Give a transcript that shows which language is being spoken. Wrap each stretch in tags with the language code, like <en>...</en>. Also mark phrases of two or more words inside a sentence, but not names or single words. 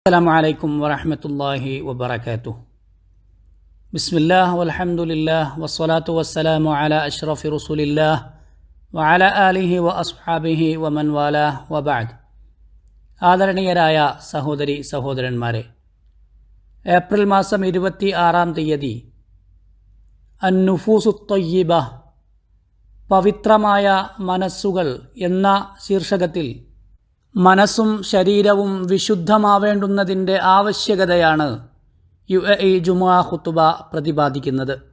<ar>السلام عليكم ورحمة الله وبركاته. بسم الله والحمد لله والصلاة والسلام على أشرف رسول الله وعلى آله وأصحابه ومن والاه وبعد.</ar> <ml>ആദരണീയരായ സഹോദരി സഹോദരന്മാരെ, ഏപ്രിൽ മാസം 26-ാം തീയതി അന്നുഫൂസു ത്വയ്യിബ, പവിത്രമായ മനസ്സുകൾ എന്ന ശീർഷകത്തിൽ മനസ്സും ശരീരവും വിശുദ്ധമാവേണ്ടുന്നതിൻ്റെ ആവശ്യകതയാണ് UAE ജുമുഅ ഖുതുബ പ്രതിപാദിക്കുന്നത്.</ml>